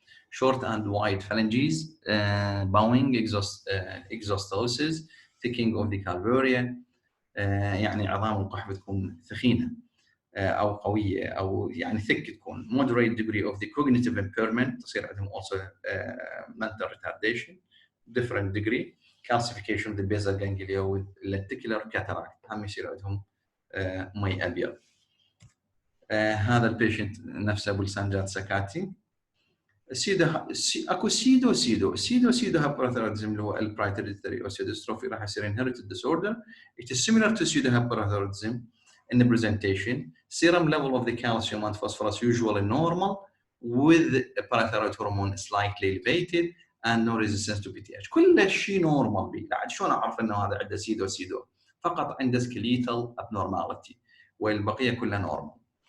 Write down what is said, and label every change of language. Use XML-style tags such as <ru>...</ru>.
<en>short and wide phalanges bowing exostosis thickening of the calvaria</en> <ar>يعني عظام القحف تكون ثخينة أو قوية أو يعني</ar> <en>thick تكون. moderate degree of the cognitive impairment</en> <ar>تصير عندهم</ar> <en>also mental retardation different degree. calcification of the basal ganglia with lenticular cataract</en> <ar>هم يصير عندهم مي أبيض. هذا البيشنت نفسه بلسانجات سكاتي. اكو سيدو hypoparathyroidism اللي هو Albright's hereditary osteodystrophy راح يصير inherited disorder.</ar> <en>it is similar to pseudo hypoparathyroidism in the presentation. serum level of the calcium and phosphorus usually normal with parathyroid hormone slightly elevated and no resistance to PTH.</en> <ar>كل شيء normal بيه. لا شلون اعرف انه هذا عنده سيدو فقط عنده skeletal abnormality والبقيه كلها normal.</ar>